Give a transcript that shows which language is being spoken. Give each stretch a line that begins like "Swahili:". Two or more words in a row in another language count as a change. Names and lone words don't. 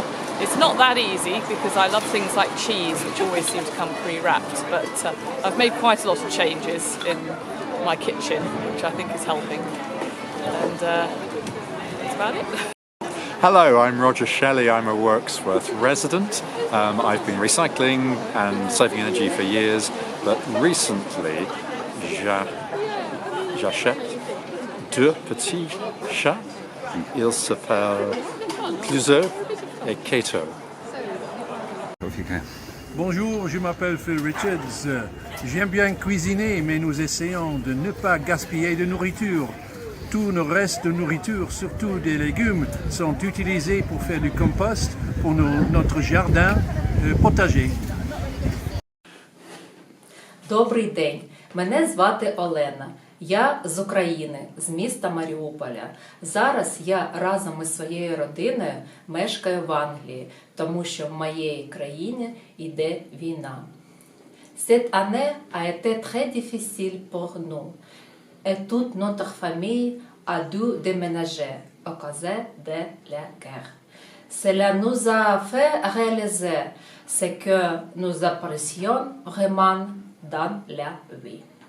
English: It's not that easy because I love things like cheese, which always seem to come pre-wrapped, but I've made quite a lot of changes in my kitchen, which I think is helping. And that's about it. Hello, I'm Roger Shelley. I'm a Wirksworth resident. I've been recycling and saving energy for years, but recently
French: j'achète 2 petits chats. Ils s'appellent Clouseau et Kato. Bonjour, je m'appelle Phil Richards. J'aime bien cuisiner, mais nous essayons de ne pas gaspiller de nourriture. Tout le reste de nourriture, surtout des légumes, sont utilisés pour faire du compost pour notre jardin potager.
Ukrainian: Добрий день, мене звати Олена. Я з України, з міста Маріуполя. Зараз я разом із своєю родиною мешкаю в Англії, тому що в моїй країні йде війна.
French: Cette année a été très difficile pour nous. Et toute notre famille a dû déménager à cause de la guerre. Cela nous a fait réaliser ce que nous apprécions vraiment dans la vie.